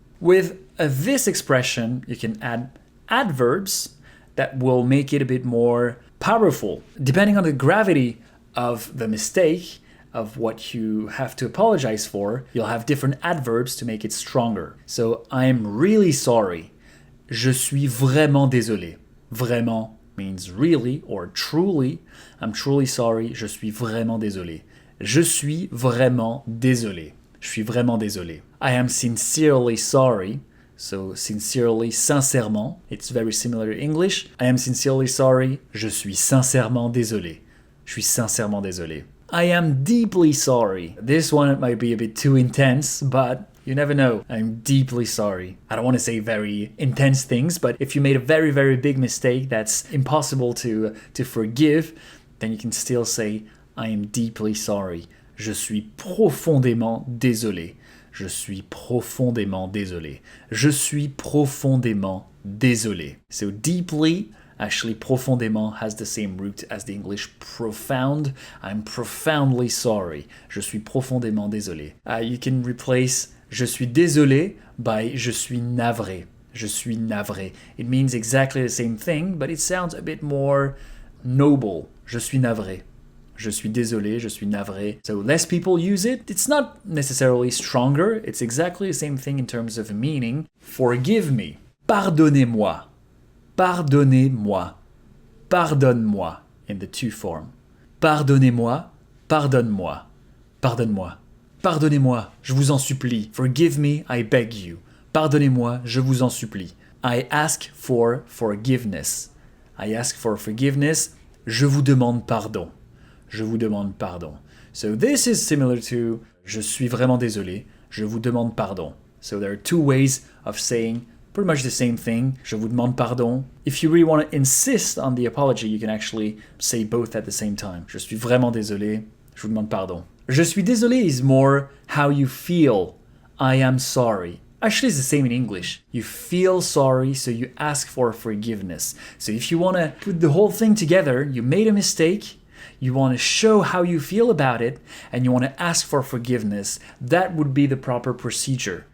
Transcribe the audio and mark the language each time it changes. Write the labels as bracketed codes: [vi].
[en] With this expression, you can add adverbs that will make it a bit more powerful. Depending on the gravity of the mistake, of what you have to apologize for, you'll have different adverbs to make it stronger. So, I'm really sorry. [fr] Je suis vraiment désolé. [en] Vraiment means really or truly. I'm truly sorry. [fr] Je suis vraiment désolé. Je suis vraiment désolé. Je suis vraiment désolé. [en] I am sincerely sorry. So sincerely, sincèrement. It's very similar to English. I am sincerely sorry. [fr] Je suis sincèrement désolé. Je suis sincèrement désolé. [en] I am deeply sorry. This one might be a bit too intense, but you never know. I'm deeply sorry. I don't want to say very intense things, but if you made a very, very big mistake that's impossible to forgive, then you can still say, I am deeply sorry. [fr] Je suis profondément désolé. Je suis profondément désolé. Je suis profondément désolé. [en] So deeply, actually profondément has the same root as the English profound. I'm profoundly sorry. [fr] Je suis profondément désolé. [en] You can replace [fr] je suis désolé [en] by [fr] je suis navré. Je suis navré. [en] It means exactly the same thing, but it sounds a bit more noble. [fr] Je suis navré. Je suis désolé, je suis navré. [en] So less people use it. It's not necessarily stronger. It's exactly the same thing in terms of meaning. Forgive me. [fr] Pardonnez-moi. Pardonnez-moi. Pardonne-moi [en] in the two form. [fr] Pardonnez-moi. Pardonne-moi. Pardonne-moi. Pardonnez-moi, je vous en supplie. [en] Forgive me, I beg you. [fr] Pardonnez-moi, je vous en supplie. [en] I ask for forgiveness. I ask for forgiveness. [fr] Je vous demande pardon. Je vous demande pardon. [en] So this is similar to [fr] je suis vraiment désolé. Je vous demande pardon. [en] So there are two ways of saying pretty much the same thing. [fr] Je vous demande pardon. [en] If you really want to insist on the apology, you can actually say both at the same time. [fr] Je suis vraiment désolé. Je vous demande pardon. Je suis désolé [en] is more how you feel. I am sorry. Actually, it's the same in English. You feel sorry, so you ask for forgiveness. So if you want to put the whole thing together, you made a mistake, you want to show how you feel about it, and you want to ask for forgiveness, that would be the proper procedure.